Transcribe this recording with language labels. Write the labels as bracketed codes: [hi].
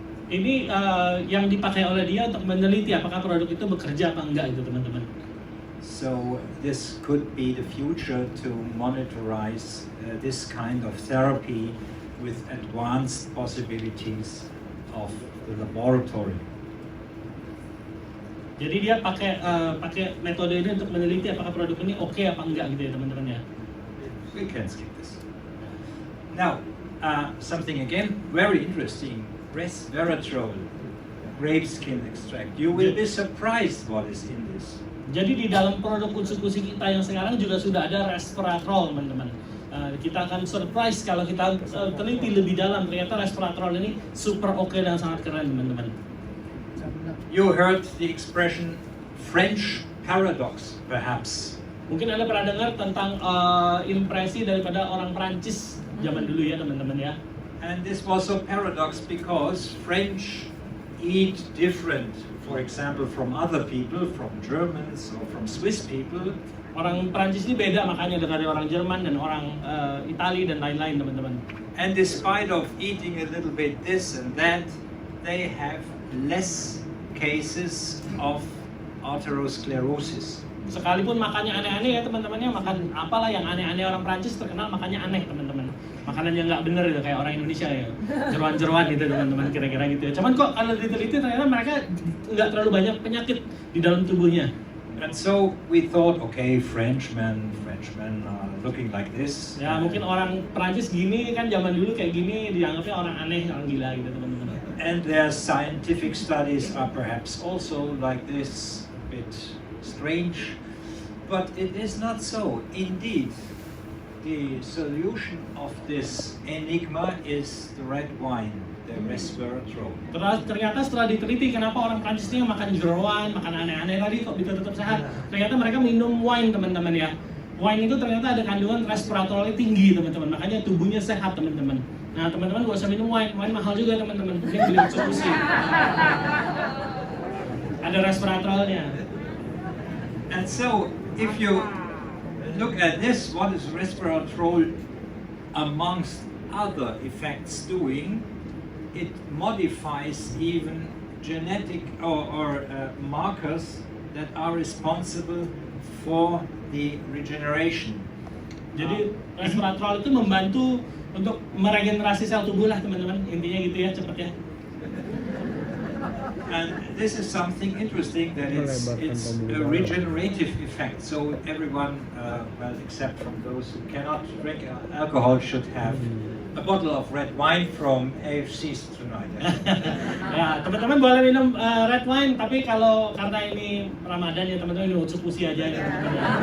[id] Ini yang dipakai oleh dia untuk meneliti apakah produk itu bekerja apa enggak itu, teman-teman. [en] So this could be the future to monitorize this kind of therapy with advanced possibilities of the laboratory. Jadi dia pakai metode ini untuk meneliti apakah produk ini oke apa enggak gitu ya, teman-teman ya. We can skip this. Now, something again very interesting: resveratrol, grape skin extract. You will be surprised what is in this. [id] Jadi di dalam produk Utsukushii kita yang sekarang juga sudah ada resveratrol, teman-teman. Kita akan surprise kalau kita teliti lebih dalam, ternyata resveratrol ini super oke dan sangat keren, teman-teman. [en] You heard the expression French paradox, perhaps. [id] Mungkin Anda pernah dengar tentang impresi daripada orang Prancis zaman dulu ya, teman-teman ya. [en] And this was a paradox because French eat different, for example, from other people, from Germans or from Swiss people. [id] Orang Prancis ini beda makanya dari orang Jerman dan orang Itali dan lain-lain, teman-teman. [en] And despite of eating a little bit this and that, they have less cases of atherosclerosis. [id] Sekalipun makannya aneh-aneh ya teman-teman ya, makan apalah yang aneh-aneh orang Prancis terkenal makannya aneh, teman-teman. Makanan yang nggak bener gitu kayak orang Indonesia ya, jeruan-jeruan gitu teman-teman, kira-kira gitu ya. Cuman kok kalau diteliti ternyata mereka nggak terlalu banyak penyakit di dalam tubuhnya. [en] And so we thought, okay, Frenchmen are looking like this. [id] Ya mungkin orang Prancis gini kan zaman dulu kayak gini dianggapnya orang aneh, orang gila gitu teman-teman. [en] And their scientific studies are perhaps also like this, a bit strange, but it is not so. Indeed, the solution of this enigma is the red wine, the resveratrol. [id] Ternyata setelah diteliti kenapa orang Prancis ini makan jeroan, makan aneh-aneh tadi kok bisa tetap sehat. Ternyata mereka minum wine, teman-teman ya. Wine itu ternyata ada kandungan resveratrolnya tinggi, teman-teman. Makanya tubuhnya sehat, teman-teman. Nah, teman-teman gak usah minum wine. Wine mahal juga, teman-teman. Mungkin beli Utsukushii. Ada resveratrolnya. [en] And so, if you look at this, what is resveratrol amongst other effects doing? It modifies even genetic or markers that are responsible for the regeneration. [id] Jadi resveratrol itu membantu untuk meregenerasi sel tubuh lah teman-teman, intinya gitu ya cepatnya. [en] And this is something interesting that it's a regenerative effect. So everyone, well, except from those who cannot drink alcohol, should have a bottle of red wine from 𝗣𝗏𝗄𝗂 tonight. [id] Ya, teman-teman boleh minum red wine, tapi kalau karena ini Ramadan ya teman-teman minum Utsukushhii aja ya teman-teman.